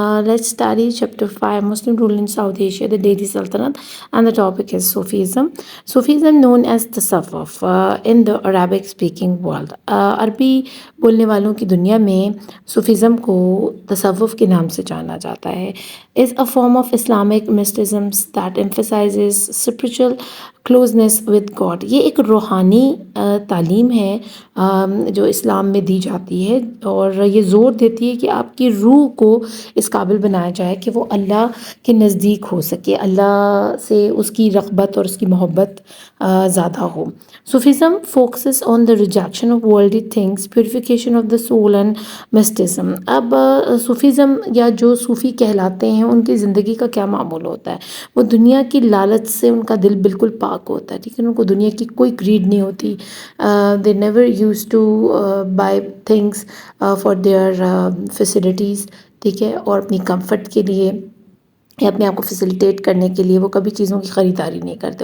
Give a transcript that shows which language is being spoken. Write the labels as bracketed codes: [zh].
[en] Let's study chapter 5 Muslim rule in South Asia, the Delhi Sultanate, and the topic is Sufism. Sufism, known as Tasawwuf in the Arabic speaking world. [ur] عربی بولنے والوں کی دنیا میں Sufism کو تصوف کے نام سے جانا جاتا ہے. [en] is a form of Islamic mysticism that emphasizes spiritual closeness with God. [ur] یہ ایک روحانی تعلیم ہے جو اسلام میں دی جاتی ہے اور یہ زور دیتی ہے کہ آپ کی روح کو اس قابل بنایا جائے کہ وہ اللہ کے نزدیک ہو سکے، اللہ سے اس کی رغبت اور اس کی محبت زیادہ ہو. [en] Sufism focuses on the rejection of worldly things, purification of the soul and mysticism. [ur] اب صوفیزم یا جو صوفی کہلاتے ہیں ان کی زندگی کا کیا معمول ہوتا ہے؟ وہ دنیا کی لالچ سے ان کا دل بالکل پاک ہوتا ہے، ٹھیک ہے، ان کو دنیا کی کوئی گریڈ نہیں ہوتی. [en] they never used to buy things for their facilities، [ur] ٹھیک ہے، اور اپنی کمفرٹ کے لیے یا اپنے آپ کو فیسیلیٹیٹ کرنے کے لیے وہ کبھی چیزوں کی خریداری نہیں کرتے.